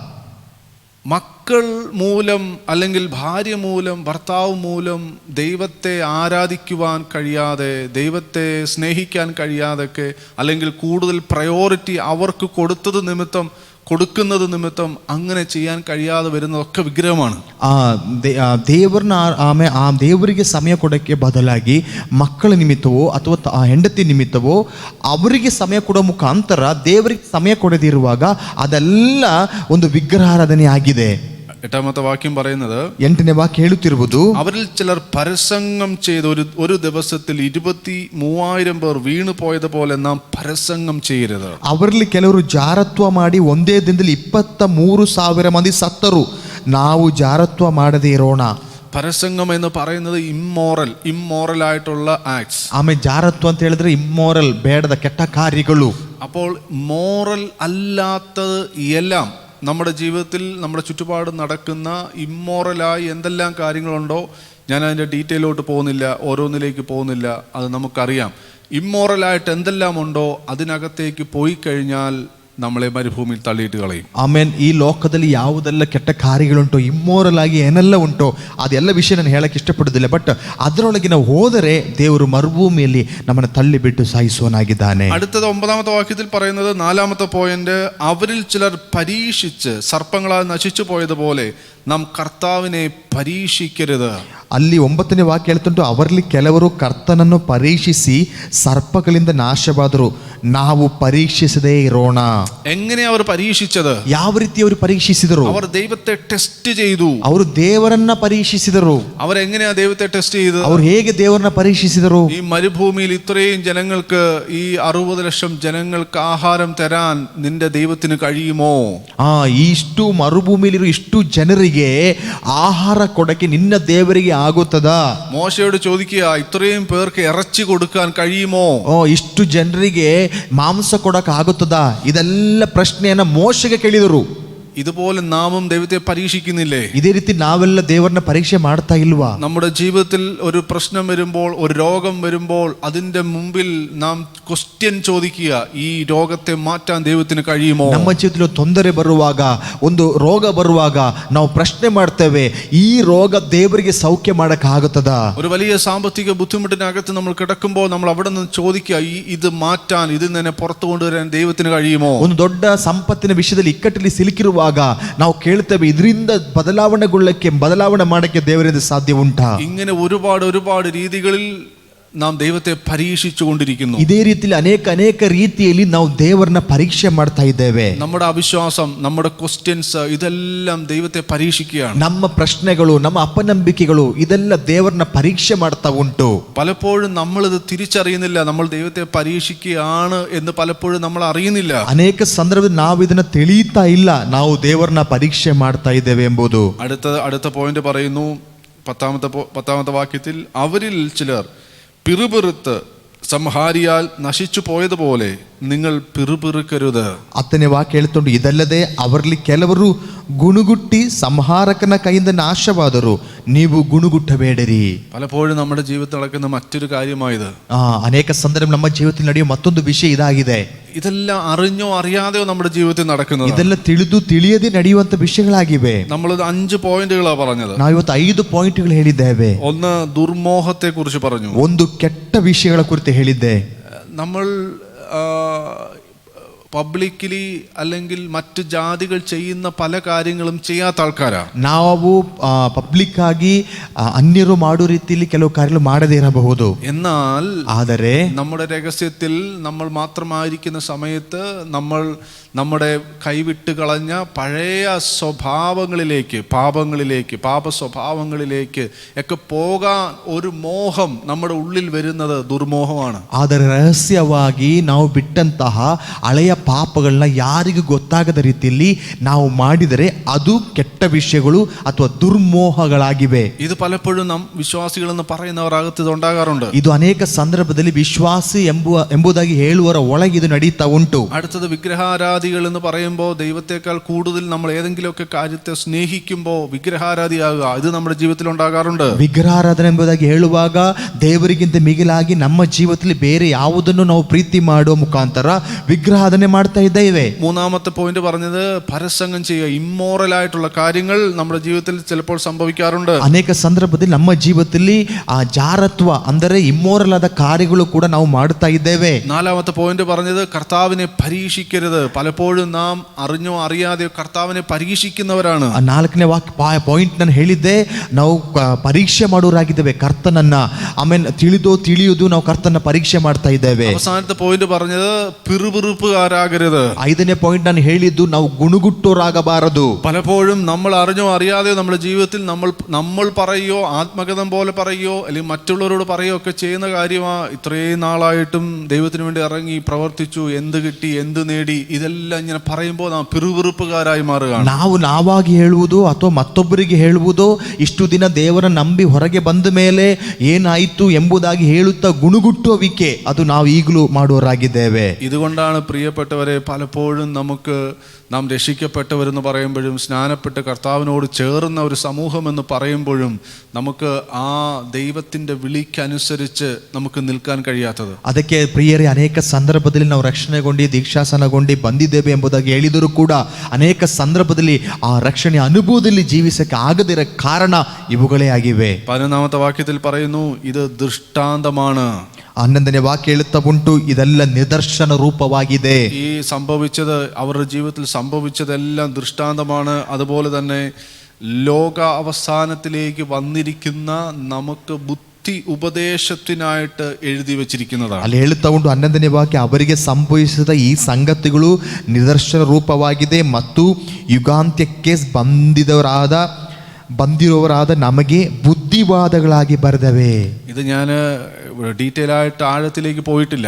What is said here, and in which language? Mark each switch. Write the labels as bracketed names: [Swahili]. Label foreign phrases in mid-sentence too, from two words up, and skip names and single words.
[Malayalam] മക്കൾ മൂലം, അല്ലെങ്കിൽ ഭാര്യ മൂലം, ഭർത്താവ് മൂലം ദൈവത്തെ ആരാധിക്കുവാൻ കഴിയാതെ, ദൈവത്തെ സ്നേഹിക്കാൻ കഴിയാതൊക്കെ, അല്ലെങ്കിൽ കൂടുതൽ പ്രയോറിറ്റി അവർക്ക് കൊടുക്കുന്നത് നിമിത്തം അങ്ങനെ ചെയ്യാൻ കഴിയാതെ വരുന്നതൊക്കെ വിഗ്രഹമാണ്. [Kannada] ದೇವರನ್ನ ಆ ದೇವರಿಗೆ ಸಮಯ ಕೊಡೋಕ್ಕೆ ಬದಲಾಗಿ ಮಕ್ಕಳ ನಿಮಿತ್ತವೋ ಅಥವಾ ಹೆಂಡತಿ ನಿಮಿತ್ತವೋ ಅವರಿಗೆ ಸಮಯ ಕೊಡೋ ಮುಖಾಂತರ ದೇವರಿಗೆ ಸಮಯ ಕೊಡದಿರುವಾಗ ಅದೆಲ್ಲ ಒಂದು ವಿಗ್ರಹಾರಾಧನೆ ಆಗಿದೆ. [Malayalam] 8ാമത്തെ വാക്യം പറയുന്നത്, [Kannada] 8ನೇ ವಾಕ್ಯ ಹೇಳುತ್ತಿರುವುದು, [Malayalam] അവരിൽ ചിലർ പരസംഗം ചെയ്ത് ഒരു ദിവസത്തിൽ 23,000 പേർ വീണു പോയതുപോലെ നാം പരസംഗം ചെയ്യരുത്. [Kannada] ಅವರಲ್ಲಿ ಕೆಲವರು ಜಾರತ್ವ ಮಾಡಿ ಒಂದೇ ದಿನದಲ್ಲಿ 23,000 ಮಂದಿ ಸತ್ತರು, ನಾವು ಜಾರತ್ವ ಮಾಡದೇ ಇರೋಣ. [Malayalam] പരസംഗം എന്ന് പറയുന്നത് ഇമ്മോറൽ ആയിട്ടുള്ള ആക്ട്സ്. [Kannada] ಆಮೇಲೆ ಜಾರತ್ವ ಅಂತ ಹೇಳಿದ್ರೆ ಇಮ್ಮೋರಲ್, ಬೇಡದ ಕೆಟ್ಟ ಕಾರ್ಯಗಳು. [Malayalam] അപ്പോൾ മോറൽ അല്ലാത്തത് എല്ലാം നമ്മുടെ ജീവിതത്തിൽ, നമ്മുടെ ചുറ്റുപാട് നടക്കുന്ന ഇമ്മോറലായി എന്തെല്ലാം കാര്യങ്ങളുണ്ടോ, ഞാൻ അതിൻ്റെ ഡീറ്റെയിലോട്ട് പോകുന്നില്ല, ഓരോന്നിലേക്ക് പോകുന്നില്ല, അത് നമുക്കറിയാം. ഇമ്മോറലായിട്ട് എന്തെല്ലാം ഉണ്ടോ അതിനകത്തേക്ക് പോയി കഴിഞ്ഞാൽ നമ്മളെ മരുഭൂമിയിൽ തള്ളിയിട്ട് കളയും. [Kannada] ಆಮೇನ್, ಈ ಲೋಕದಲ್ಲಿ ಯಾವುದೆಲ್ಲ ಕೆಟ್ಟ ಕಾರ್ಯಗಳುಂಟೋ, ಇಮ್ಮೋರಲ್ ಆಗಿ ಏನೆಲ್ಲ ಉಂಟೋ ಅದೆಲ್ಲ ವಿಷಯ ನಾನು ಹೇಳಕ್ಕೆ ಇಷ್ಟಪಡುವುದಿಲ್ಲ. ಬಟ್ ಅದರೊಳಗೆ ನಾವು ಹೋದರೆ ದೇವರು ಮರುಭೂಮಿಯಲ್ಲಿ ನಮ್ಮನ್ನು ತಳ್ಳಿ ಬಿಟ್ಟು ಸಾಯಿಸುವನಾಗಿದ್ದಾನೆ. [Malayalam] അടുത്തത് 9ാമത്തെ വാക്യത്തിൽ പറയുന്നത്, 4ാമത്തെ പോയിന്റ്, അവരിൽ ചിലർ പരീക്ഷിച്ച് സർപ്പങ്ങളാൽ നശിച്ചു പോയതുപോലെ നാം കർത്താവിനെ പരീക്ഷിക്കരുത്. [Kannada] ಅಲ್ಲಿ 9ನೇ ವಾಕ್ಯ ಹೇಳ್ತುಂಟು, ಅವರಲ್ಲಿ ಕೆಲವರು ಕರ್ತನನ್ನು ಪರೀಕ್ಷಿಸಿ ಸರ್ಪಗಳಿಂದ ನಾಶವಾದರು, ನಾವು ಪರೀಕ್ಷಿಸದೇ ಇರೋಣ. [Malayalam] എങ്ങനെ അവർ പരീക്ഷിച്ചത്? [Kannada] ಯಾವ ರೀತಿ ಅವರು ಪರೀಕ್ಷಿಸಿದರು? [Malayalam] അവർ ദൈവത്തെ ടെസ്റ്റ് ചെയ്തു. [Kannada] ಅವರು ದೇವರನ್ನ ಪರೀಕ್ಷಿಸಿದರು. [Malayalam] അവരെങ്ങനെയാ ദൈവത്തെ ടെസ്റ്റ് ചെയ്തത്? [Kannada] ಅವರು ಹೇಗೆ ದೇವರನ್ನ ಪರೀಕ್ಷಿಸಿದರು? [Malayalam] ഈ മരുഭൂമിയിൽ ഇത്രയും ജനങ്ങൾക്ക്, ഈ 60 ലക്ഷം ജനങ്ങൾക്ക് ആഹാരം തരാൻ നിന്റെ ദൈവത്തിന് കഴിയുമോ? [Kannada] ಇಷ್ಟು ಮರುಭೂಮಿಯಲ್ಲಿರೋ ಇಷ್ಟು ಜನರಿಗೆ ಆಹಾರ ಕೊಡಕ್ಕೆ ನಿನ್ನ ದೇವರಿಗೆ ಆಗುತ್ತದಾ? [Malayalam] മോശയോട് ചോദിക്കുക, ഇത്രയും പേർക്ക് ഇറച്ചി കൊടുക്കാൻ കഴിയുമോ? [Kannada] ಇಷ್ಟು ಜನರಿಗೆ ಮಾಂಸ ಕೊಡಕ್ಕೆ ಆಗುತ್ತದಾ? ಇದೆಲ್ಲ ಪ್ರಶ್ನೆಯನ್ನ ಮೋಶೆಗೆ ಕೇಳಿದರು. [Malayalam] ഇതുപോലെ നാമും ദൈവത്തെ പരീക്ഷിക്കുന്നില്ലേ? [Kannada] ಇದೇ ರೀತಿ ನಾವೆಲ್ಲ ದೇವರನ್ನ ಪರೀಕ್ಷೆ ಮಾಡ್ತಾ ಇಲ್ವಾ? [Malayalam] നമ്മുടെ ജീവിതത്തിൽ ഒരു പ്രശ്നം വരുമ്പോൾ, ഒരു രോഗം വരുമ്പോൾ അതിന്റെ മുമ്പിൽ നാം ക്വസ്റ്റ്യൻ ചോദിക്കുക, ഈ രോഗത്തെ മാറ്റാൻ ദൈവത്തിന് കഴിയുമോ? [Kannada] ನಮ್ಮ ಜೀವಿತದಲ್ಲಿ ತೊಂದರೆ ಬರುವಾಗ, ಒಂದು ರೋಗ ಬರುವಾಗ ನಾವು ಪ್ರಶ್ನೆ ಮಾಡ್ತೇವೆ, ಈ ರೋಗ ದೇವರಿಗೆ ಸೌಖ್ಯ ಮಾಡಕ್ ಆಗುತ್ತದಾ? [Malayalam] ഒരു വലിയ സാമ്പത്തിക ബുദ്ധിമുട്ടിനകത്ത് നമ്മൾ കിടക്കുമ്പോൾ നമ്മൾ അവിടെ നിന്ന് ചോദിക്കുക, ഇത് മാറ്റാൻ, ഇതിൽ നിന്ന് പുറത്തു കൊണ്ടുവരാൻ ദൈവത്തിന് കഴിയുമോ? [Kannada] ಒಂದು ದೊಡ್ಡ ಸಂಪತ್ತಿನ ವಿಷಯದಲ್ಲಿ ಇಕ್ಕಟ್ಟಲ್ಲಿ ಸಿಲುಕಿರುವ ನಾವು ಕೇಳ್ತೇವೆ, ಇದರಿಂದ ಬದಲಾವಣೆ ಮಾಡಕ್ಕೆ ದೇವರಿಂದ ಸಾಧ್ಯ ಉಂಟಾ? [Malayalam] ഇങ്ങനെ ഒരുപാട് രീതികളിൽ നാം ദൈവത്തെ പരീക്ഷിച്ചു കൊണ്ടിരിക്കുന്നു. [Kannada] ಇದೇ ರೀತಿಯಲ್ಲಿ ಅನೇಕ ರೀತಿಯಲ್ಲಿ ನಾವು ದೇವರನ್ನ ಪರೀಕ್ಷೆ ಮಾಡ್ತಾ ಇದ್ದೇವೆ. [Malayalam] നമ്മുടെ അവിശ്വാസം, നമ്മുടെ ക്വസ്റ്റ്യൻസ്, ഇതെല്ലാം ദൈവത്തെ പരീക്ഷിക്കുകയാണ്. [Kannada] ನಮ್ಮ ಪ್ರಶ್ನೆಗಳು, ನಮ್ಮ ಅಪನಂಬಿಕೆಗಳು, ಇದೆಲ್ಲ ದೇವರನ್ನ ಪರೀಕ್ಷೆ ಮಾಡ್ತಾ ಉಂಟು. [Malayalam] പലപ്പോഴും നമ്മൾ ഇത് തിരിച്ചറിയുന്നില്ല. നമ്മൾ ദൈവത്തെ പരീക്ഷിക്കുകയാണ് എന്ന് പലപ്പോഴും നമ്മൾ അറിയുന്നില്ല. [Kannada] ಅನೇಕ ಸಂದರ್ಭದಲ್ಲಿ ನಾವು ಇದನ್ನ ತಿಳಿಯುತ್ತಾ ಇಲ್ಲ, ನಾವು ದೇವರನ್ನ ಪರೀಕ್ಷೆ ಮಾಡ್ತಾ ಇದ್ದೇವೆ ಎಂಬುದು. [Malayalam] അടുത്ത പോയിന്റ് പറയുന്നു, 10ാമത്തെ വാക്യത്തിൽ, അവരിൽ ചിലർ പിറുപിറുത്ത് സംഹാരിയാൽ നശിച്ചു പോയതുപോലെ നിങ്ങൾ പിറുപിറുക്കരുത്. [Kannada] 10ನೇ ವಾಕ್ಯ ಹೇಳ್ಕೊಂಡು, ಇದಲ್ಲದೆ ಅವರಲ್ಲಿ ಕೆಲವರು ಗುಣುಗುಟ್ಟಿ ಸಂಹಾರಕನ ಕೈಯಿಂದ ನಾಶವಾದರು, ನೀವು ಗುಣುಗುಟ್ಟಬೇಡಿರಿ. [Malayalam] പലപ്പോഴും നമ്മുടെ ജീവിതത്തിൽ നടക്കുന്ന മറ്റൊരു കാര്യമായത്. [Kannada] ಅನೇಕ ಸಂದರ್ಭ ನಮ್ಮ ಜೀವಿತದಲ್ಲಿ ನಡೆಯುವ ಮತ್ತೊಂದು ವಿಷಯ ಇದಾಗಿದೆ. [Malayalam] ഇതെല്ലാം അറിഞ്ഞോ അറിയാതെയോ നമ്മുടെ ജീവിതത്തിൽ നടക്കുന്നത്. [Kannada] ಇದೆಲ್ಲ ತಿಳಿಯದೆ ನಡೆಯುವಂತ ವಿಷಯಗಳಾಗಿವೆ. [Malayalam] നമ്മൾ 5 പോയിന്റുകളാണ് പറഞ്ഞത്. [Kannada] ನಾವು ಇವತ್ತು 5 ಪಾಯಿಂಟ್ಗಳು ಹೇಳಿದ್ದೇವೆ. [Malayalam] ഒന്ന്, ദുർമോഹത്തെ കുറിച്ച് പറഞ്ഞു. [Kannada] ಒಂದು ಕೆಟ್ಟ ವಿಷಯಗಳ ಕುರಿತು ಹೇಳಿದ್ದೆ. [Malayalam] നമ്മൾ പബ്ലിക്കലി അല്ലെങ്കിൽ മറ്റു ജാതികൾ ചെയ്യുന്ന പല കാര്യങ്ങളും ചെയ്യാത്ത ആൾക്കാരാ. [Kannada] ನಾವು ಪಬ್ಲಿಕ್ ಆಗಿ ಅನ್ಯರು ಮಾಡೋ ರೀತಿಯಲ್ಲಿ ಕೆಲವು ಕಾರ್ಯಗಳು ಮಾಡದೇ ಇರಬಹುದು. [Malayalam] എന്നാൽ [Kannada] ಆದರೆ [Malayalam] നമ്മുടെ രഹസ്യത്തിൽ നമ്മൾ മാത്രമായിരിക്കുന്ന സമയത്ത് നമ്മൾ നമ്മുടെ കൈവിട്ട് കളഞ്ഞ പഴയ സ്വഭാവങ്ങളിലേക്ക്, പാപ സ്വഭാവങ്ങളിലേക്ക് ഒക്കെ പോകാൻ ഒരു മോഹം നമ്മുടെ ഉള്ളിൽ വരുന്നത് ദുർമോഹമാണ്. [Kannada] ಆದರೆ ರಹಸ್ಯವಾಗಿ ನಾವು ಬಿಟ್ಟಂತಹ ಹಳೆಯ ಪಾಪಗಳನ್ನ ಯಾರಿಗೂ ಗೊತ್ತಾಗದ ರೀತಿಯಲ್ಲಿ ನಾವು ಮಾಡಿದರೆ ಅದು ಕೆಟ್ಟ ವಿಷಯಗಳು ಅಥವಾ ದುರ್ಮೋಹಗಳಾಗಿವೆ. [Malayalam] ഇത് പലപ്പോഴും നാം വിശ്വാസികൾ എന്ന് പറയുന്നവർ അകത്ത് ഇത് ഉണ്ടാകാറുണ്ട്. [Kannada] ಇದು ಅನೇಕ ಸಂದರ್ಭದಲ್ಲಿ ವಿಶ್ವಾಸಿ ಎಂಬುದಾಗಿ ಹೇಳುವರ ಒಳಗೆ ಇದು ನಡೀತಾ ಉಂಟು. [Malayalam] അടുത്തത് വിഗ്രഹാരാധികൾ എന്ന് പറയുമ്പോൾ ദൈവത്തെക്കാൾ കൂടുതൽ നമ്മൾ ഏതെങ്കിലുമൊക്കെ കാര്യത്തെ സ്നേഹിക്കുമ്പോൾ വിഗ്രഹാരാധിയാകുക, ഇത് നമ്മുടെ ജീവിതത്തിൽ ഉണ്ടാകാറുണ്ട്. [Kannada] ವಿಗ್ರಹಾರಾಧನೆ ಎಂಬುದಾಗಿ ಹೇಳುವಾಗ ದೇವರಿಗಿಂತ ಮಿಗಿಲಾಗಿ ನಮ್ಮ ಜೀವಿತದಲ್ಲಿ ಬೇರೆ ಯಾವುದನ್ನು ನಾವು ಪ್ರೀತಿ ಮಾಡುವ ಮುಖಾಂತರ ವಿಗ್ರಹಾರಾಧನೆ ಮಾಡ್ತಾ ಇದ್ದೇವೆ. [Malayalam] 3ാമത്തെ പോയിന്റ് പറഞ്ഞത് പരസംഗം ചെയ്യുക, ഇമ്മോറൽ ആയിട്ടുള്ള കാര്യങ്ങൾ നമ്മുടെ ജീവിതത്തിൽ ചിലപ്പോൾ സംഭവിക്കാറുണ്ട്. [Kannada] ಅನೇಕ ಸಂದರ್ಭದಲ್ಲಿ ನಮ್ಮ ಜೀವಿತದಲ್ಲಿ ಆ ಜಾರತ್ವ ಅಂದರೆ ಇಮ್ಮೋರಲ್ ಆದ ಕಾರ್ಯಗಳು ಕೂಡ ನಾವು ಮಾಡ್ತಾ ಇದ್ದೇವೆ. [Malayalam] 4ാമത്തെ പോയിന്റ് പറഞ്ഞത് കർത്താവിനെ പരീക്ഷിക്കരുത്. പലപ്പോഴും നാം അറിഞ്ഞോ അറിയാതെയോ കർത്താവിനെ പരീക്ഷിക്കുന്നവരാണ്. [Kannada] 4ನೇ ಪಾಯಿಂಟ್ ನಾನು ಹೇಳಿದ್ದೆ, ನಾವು ಪರೀಕ್ಷೆ ಮಾಡೋರಾಗಿದ್ದೇವೆ ಕರ್ತನನ್ನ. ಆಮೇಲೆ ತಿಳಿಯುವುದು ನಾವು ಕರ್ತನ ಪರೀಕ್ಷೆ ಮಾಡ್ತಾ ಇದ್ದೇವೆ. [Malayalam] അവസാനത്തെ പോയിന്റ് പറഞ്ഞത് പിറുപിറുപ്പുകാരാകരുത്. [Kannada] 5ನೇ ಪಾಯಿಂಟ್ ನಾನು ಹೇಳಿದ್ದು, ನಾವು ಗುಣಗುಟ್ಟೋರಾಗಬಾರದು. [Malayalam] പലപ്പോഴും നമ്മൾ അറിഞ്ഞോ അറിയാതെയോ നമ്മുടെ ജീവിതത്തിൽ നമ്മൾ പറയുകയോ ആത്മകഥം പോലെ പറയുകയോ അല്ലെങ്കിൽ മറ്റുള്ളവരോട് പറയുകയോ ഒക്കെ ചെയ്യുന്ന കാര്യമാ. ഇത്രയും നാളായിട്ടും ദൈവത്തിന് വേണ്ടി ഇറങ്ങി പ്രവർത്തിച്ചു, എന്ത് കിട്ടി, എന്ത് നേടി, ഇതെല്ലാം ഇങ്ങനെ പറയുമ്പോൾ നാം പിറുപിറുപ്പുകാരായി മാറുകയാണ്. [Kannada] ನಾವಾಗಿ ಹೇಳುವುದು ಅಥವಾ ಮತ್ತೊಬ್ಬರಿಗೆ ಹೇಳುವುದು, ಇಷ್ಟು ದಿನ ದೇವರ ನಂಬಿ ಹೊರಗೆ ಬಂದ ಮೇಲೆ ಏನಾಯಿತು ಎಂಬುದಾಗಿ ಹೇಳುತ್ತಾ ಗುಣಗುಟ್ಟುವಿಕೆ, ಅದು ನಾವು ಈಗಲೂ ಮಾಡುವರಾಗಿದ್ದೇವೆ. [Malayalam] ഇതുകൊണ്ടാണ് പ്രിയപ്പെട്ടവരെ, പലപ്പോഴും നാം രക്ഷിക്കപ്പെട്ടവരെന്ന് പറയുമ്പോഴും സ്നാനപ്പെട്ട് കർത്താവിനോട് ചേർന്ന ഒരു സമൂഹം എന്ന് പറയുമ്പോഴും നമുക്ക് ആ ദൈവത്തിൻ്റെ വിളിക്കനുസരിച്ച് നമുക്ക് നിൽക്കാൻ കഴിയാത്തത്. [Kannada] ಅದಕ್ಕೆ ಪ್ರಿಯರೇ, ಅನೇಕ ಸಂದರ್ಭದಲ್ಲಿ ನಾವು ರಕ್ಷಣೆಗೊಂಡು ದೀಕ್ಷಾಸನಗೊಂಡು ಬಂದಿದ್ದೇವೆ ಎಂಬುದಾಗಿ ಹೇಳಿದರೂ ಕೂಡ ಅನೇಕ ಸಂದರ್ಭದಲ್ಲಿ ಆ ರಕ್ಷಣೆ ಅನುಭವದಲ್ಲಿ ಜೀವಿಸಕ್ಕೆ ಆಗದಿರೋ ಕಾರಣ ಇವುಗಳೇ ಆಗಿವೆ. [Malayalam] 11ാമത്തെ വാക്യത്തിൽ പറയുന്നു, ഇത് ദൃഷ്ടാന്തമാണ്. [Kannada] 11ನೇ ವಾಕ್ಯ ಹೇಳುತ್ತಾ ಉಂಟು, ಇದೆಲ್ಲ ನಿದರ್ಶನ ರೂಪವಾಗಿದೆ. [Malayalam] ഈ സംഭവിച്ചത്, അവരുടെ ജീവിതത്തിൽ സംഭവിച്ചതെല്ലാം ദൃഷ്ടാന്തമാണ്. അതുപോലെ തന്നെ ലോക അവസാനത്തിലേക്ക് വന്നിരിക്കുന്ന നമുക്ക് ബുദ്ധി ഉപദേശത്തിനായിട്ട് എഴുതി വെച്ചിരിക്കുന്നതാണ്. [Kannada] ಅಲ್ಲಿ ಹೇಳುತ್ತಾ ಉಂಟು 11ನೇ ವಾಕ್ಯ, ಅವರಿಗೆ ಸಂಭವಿಸಿದ ಈ ಸಂಗತಿಗಳು ನಿದರ್ಶನ ರೂಪವಾಗಿದೆ ಮತ್ತು ಯುಗಾಂತ್ಯಕ್ಕೆ ಬಂದಿರುವವರಾದ ನಮಗೆ ಬುದ್ಧಿವಾದಗಳಾಗಿ ಬರೆದವೆ. [Malayalam] ഇത് ഞാൻ ഡീറ്റെയിൽ ആയിട്ട് ആഴത്തിലേക്ക് പോയിട്ടില്ല.